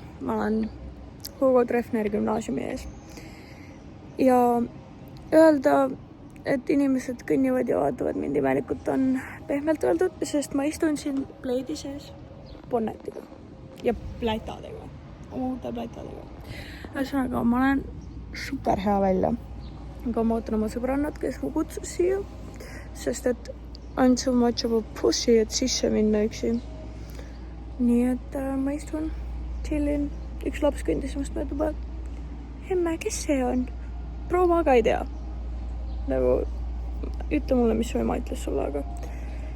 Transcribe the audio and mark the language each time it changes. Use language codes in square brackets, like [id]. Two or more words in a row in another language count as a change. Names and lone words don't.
[et] Ma olen Hugo Treffneri gümnaasiumi ees. Ja öelda, et inimesed kõnnivad ja vaatavad mind imelikult on pehmelt öeldud, sest ma istun siin pleidi sees bonnetiga ja plätadega, uute plätadega. Ühesõnaga, ma olen super hea välja. Aga ma ootan oma sõbrannat, kes mu kutsus siia, sest et [en] I'm so much of a pussy, [et] et sisse minna üksi. Nii et ma istun, chillin, üks laps kõndis must mööda, emme, kes see on? Proova ka ei tea. Nagu, ütle mulle, mis su ema ütles sulle, aga.